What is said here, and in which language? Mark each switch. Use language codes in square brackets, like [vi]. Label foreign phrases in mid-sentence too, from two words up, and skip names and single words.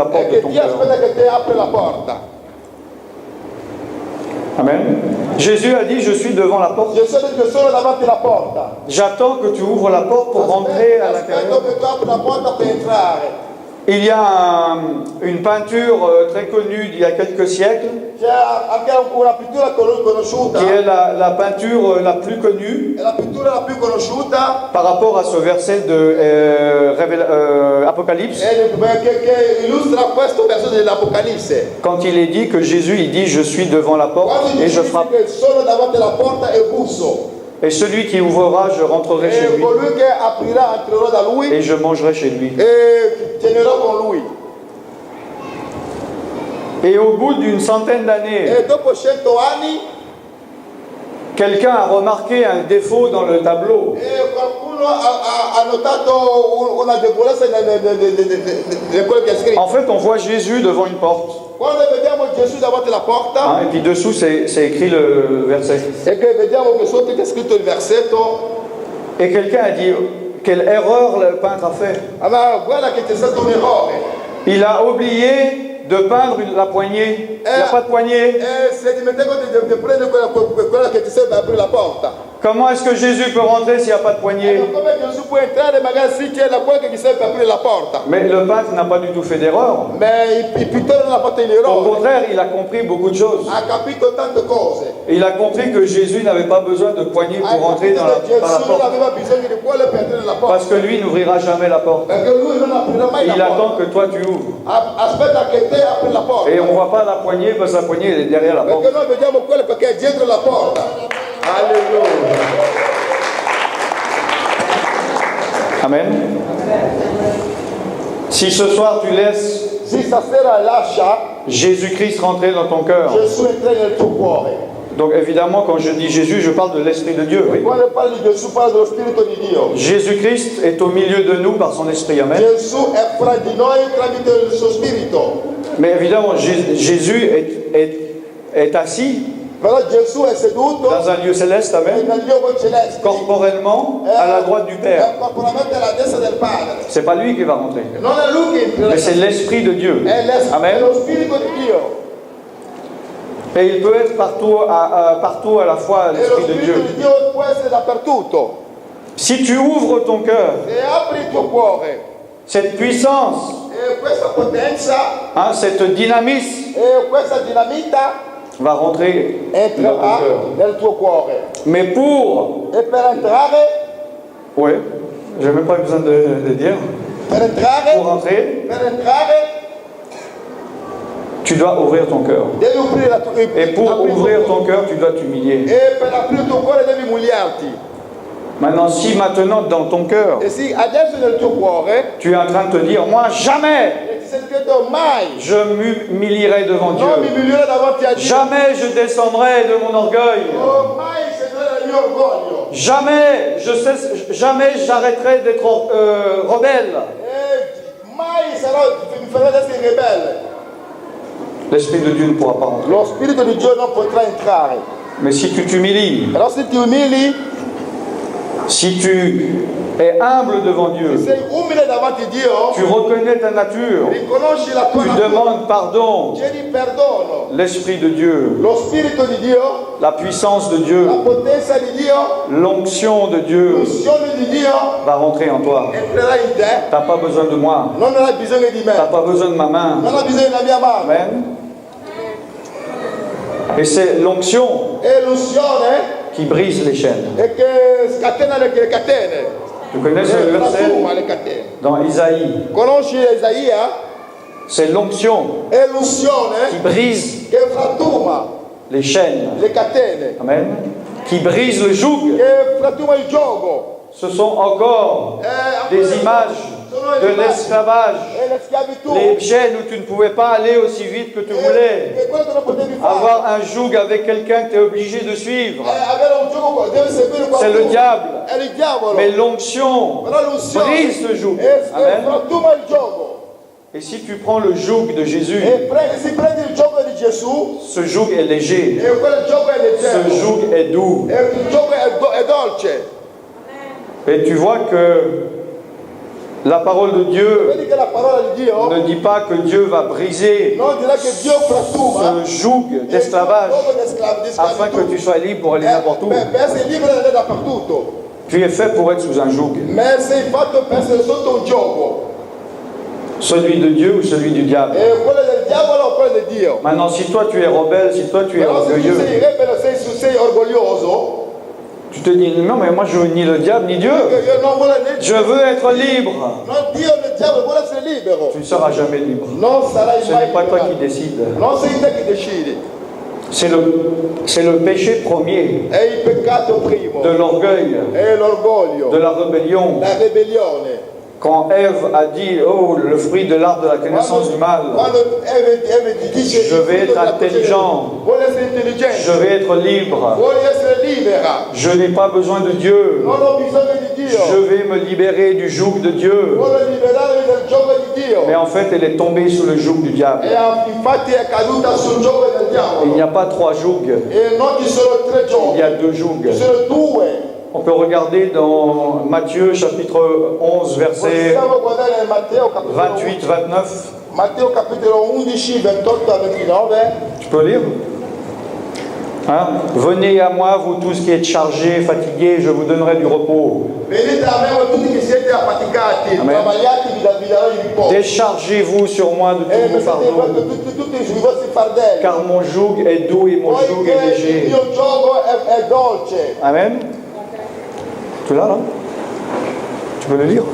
[it] È [fr] porte de [it] che [fr] ton [it] Dio [fr] cœur. [it] aspetta che te apri la porta. Amen. [fr] Jésus a dit, je suis devant la porte. [it] Gesù ha detto che sono davanti alla porta. [fr] J'attends que tu ouvres la porte pour rentrer à [it] Aspetto [fr] l'intérieur. [it] che tu apri la porta per entrare. [fr] Il y a une peinture très connue d'il y a quelques siècles, [it] C'è anche una pittura conosciuta, [fr] qui est la peinture la plus connue [it] è la pittura la più conosciuta, [fr] par rapport à ce verset de Apocalypse, [it] che illustra questo verso dell'Apocalisse. [fr] quand il est dit que Jésus il dit je suis devant la porte [it] Quando [fr] et je [it] Gesù [fr] frappe, [it] dice che sono davanti alla porta e busso, [fr] et celui qui ouvrira je rentrerai chez [it] e lui colui che aprirà entrerò da lui [fr] et je mangerai chez lui. [it] e cenerò con lui. [fr] Et au bout d'une centaine d'années, [it] E dopo 100 anni [fr] quelqu'un a remarqué un défaut dans le tableau. [it] qualcuno ha notato una debolezza in quello che è scritto. [fr] En fait, on voit Jésus devant une porte. [it] Quando vediamo Gesù davanti alla porta [fr] Hein, et puis dessous, c'est écrit le verset. [it] e che vediamo che sotto c'è scritto il versetto, [fr] Et quelqu'un a dit, quelle erreur le peintre a fait. [it] ma guarda che c'è stato un errore. [fr] Il a oublié de peindre la poignée. Il n'y a pas de poignée. [it] E si è dimenticato di prendere quella che ti serve per aprire la porta. [fr] Comment est-ce que Jésus peut rentrer s'il n'y a pas de poignée? [it] Come Gesù può entrare, magari sì c'è quella che ti serve per aprire la porta. [fr] Mais le peintre n'a pas du tout fait d'erreur. [it] Ma il pittore non ha fatto un [fr] Au [it] errore, [fr] contraire, il a compris beaucoup de choses. [it] ha capito tante cose. [fr] Il a compris que Jésus n'avait pas besoin de poignée [it] Ha [fr] pour rentrer [it] capito che [fr] par la [it] Gesù non [fr] porte. [it] aveva bisogno di quelle per aprire la [fr] Parce [it] porta. [fr] que lui n'ouvrira jamais la porte. [it] Perché lui non aprirà mai [fr] Il [it] la [fr] attend [it] porta. [fr] que toi tu ouvres. [it] Aspetta che te apri la porta. [fr] Et on ne voit pas la poignée parce que la poignée elle est derrière la porte. [it] Perché noi vediamo quello perché è dietro la porta. [fr] Alléluia. Amen. Si ce soir tu laisses [it] Se stasera lascia [fr] Jésus-Christ rentrer dans ton cœur, [it] Gesù entrare nel tuo cuore. [fr] donc évidemment quand je dis Jésus, je parle de l'Esprit de Dieu. Oui. [it] Quando parli di Gesù parla dello Spirito di Dio. [fr] Jésus-Christ est au milieu de nous par son Esprit. Amen. [it] Gesù è fra di noi tramite il suo Spirito. [fr] Mais évidemment, Jésus est assis [it] Però Gesù è seduto [fr] dans un lieu céleste, Amen, [it] nel luogo celeste. [fr] corporellement à la droite du Père. [it] È corporalmente alla destra del Padre. [fr] C'est pas lui qui va rentrer, [it] Non è lui che entra, [fr] mais c'est l'Esprit de Dieu. [it] è Amen. lo Spirito di Dio. [fr] Et il peut être partout à la fois [it] E lo [fr] l'Esprit de [it] Spirito [fr] Dieu. [it] di Dio può essere dappertutto. [fr] Si tu ouvres ton cœur, [it] Se apri il tuo cuore [fr] cette puissance, [it] e questa potenza [fr] hein, cette dynamisme [it] e questa dinamita [fr] va rentrer dans ton [it] entrerà [fr] cœur. [it] nel tuo cuore. [fr] Mais pour, [it] E per entrare, [fr] oui, j'ai même pas besoin de dire, [it] per [fr] pour [it] entrare, [fr] entrer, tu dois ouvrir ton cœur. [it] devi aprire la tua [fr] Et pour ouvrir ton cœur, tu dois t'humilier. [it] E per aprire il tuo cuore devi umiliarti. [fr] Maintenant, si maintenant dans ton cœur, [it] E sì, adesso nel tuo cuore [fr] tu es en train de te dire, moi jamais [it] ti sei detto mai [fr] je m'humilierai devant [it] non mi [fr] Dieu. [it] umilierò davanti a Dio. [fr] Jamais je descendrai de mon orgueil. [it] Oh, mai scenderò nel mio orgoglio. [fr] Jamais j'arrêterai d'être rebelle. [it] E mai mi farò essere ribelle. [fr] L'Esprit de Dieu ne pourra pas rentrer. [it] Lo Spirito di Dio non potrà entrare. [fr] Mais si tu t'humilies, [it] Però se ti umili, [fr] si tu es humble devant Dieu, [it] sei umile davanti a Dio, [fr] tu reconnais ta nature, [it] riconosci la tua [fr] tu [it] natura, [fr] demandes pardon, [it] chiedi perdono. [fr] l'Esprit de Dieu, [it] Lo Spirito di Dio, [fr] la puissance de Dieu, [it] la potenza di Dio, [fr] l'onction de Dieu [it] l'unzione di Dio [fr] va rentrer en toi. [it] entrerà in te. [fr] Tu n'as pas besoin de moi, [it] Non hai bisogno di [fr] tu n'as [it] me, [fr] pas besoin de ma main. [it] non hai bisogno della mia mano. [fr] Amen. Et c'est l'onction [it] È l'unzione [fr] qui brise les chaînes. [it] che scatena le catene. [fr] Tu connais ce verset [it] Trasforma le catene. [fr] dans Isaïe. [it] Conosci Isaia? [fr] C'est l'onction [it] È l'unzione [fr] qui brise [it] che frantuma [fr] les chaînes. [it] le catene, [fr] Amen. Qui brise le joug. [it] che frantuma il gioco. [fr] Ce sont encore des images de l'esclavage. [it] È la schiavitù. [fr] Les chaînes où tu ne pouvais pas aller aussi vite que tu voulais. [it] E quello che non potevi fare. [fr] Avoir un joug avec quelqu'un que tu es obligé de suivre. [it] Avere un gioco, devi seguire [fr] C'est [it] qualcuno. [fr] le diable. [it] È il diavolo. [fr] Mais l'onction [it] Però l'unzione [fr] brise le joug. [it] e Amen. frantuma il gioco. [fr] Et si tu prends le joug de Jésus, [it] E si prende il gioco di Gesù, [fr] ce joug est léger. [it] e quel gioco è leggero. [fr] Ce joug est doux. [it] E il gioco è dolce. [fr] Et tu vois que la parole de Dieu [it] Vedi che la parola di Dio [fr] ne dit pas que Dieu va briser [it] non dirà che Dio frantuma [fr] ce joug d'esclavage afin que tu sois libre pour aller n'importe où. [it] per essere libero di andare dappertutto. [fr] Tu es fait pour être sous un joug. [it] Ma sei fatto per essere sotto un gioco. [fr] Celui de Dieu ou celui du diable? [it] Quello del diavolo o quello di Dio? [fr] Maintenant, si toi tu es rebelle, si toi tu es [it] Però se tu [fr] orgueilleux, [it] sei ribelle, sei orgoglioso, [fr] tu te dis non, mais moi je veux ni le diable ni Dieu. [it] io non voglio né [fr] Je veux être libre. [it] non Dio né il diavolo, vuole essere libero. [fr] Tu ne seras jamais libre. [it] Non sarai [fr] Ce [it] mai [fr] n'est pas toi qui [it] libero. [fr] décides. [it] Non sei te che decidi. [fr] C'est le péché premier [it] È il peccato primo. [fr] de l'orgueil, [it] È l'orgoglio. [fr] de la rébellion. [it] La ribellione. [fr] Quand Ève a dit, oh, le fruit de l'arbre de la connaissance du mal, [it] Quando Eve ti dice [fr] je vais être intelligent, [it] vuole essere intelligente, [fr] je vais être libre, [it] vuole essere libera, [fr] je n'ai pas besoin de Dieu, [it] non ho bisogno di Dio, [fr] je vais me libérer du joug de Dieu. [it] vuole liberarmi dal gioco di Dio. [fr] Mais en fait, elle est tombée sous le joug du diable. [it] E infatti è caduta sul gioco del [fr] Il n'y [it] diavolo. [fr] a pas 3 jougs, [it] E non ci sono 3 [fr] il [it] giochi, [fr] y a 2 jougs. [it] ci sono 2. [fr] On peut regarder dans Matthieu chapitre 11, verset [it] Possiamo guardare nel Matteo capitolo [fr] 28-29. [it] Matteo capitolo 11, 28 a 29. [fr] Tu peux lire? Hein? Venez à moi, vous tous qui êtes chargés, fatigués, je vous donnerai du repos. [it] Venite a me voi tutti che siete affaticati, Amen. travagliati, vi darò il riposo. [fr] Déchargez-vous sur moi de [it] E [fr] tous vos fardeaux, [it] tutti sui vostri fardelli. [fr] car mon joug est doux et mon joug est [it] Poiché il [fr] léger. [it] mio gioco è dolce. [fr] Amen. Tu l'as là? Tu peux le lire?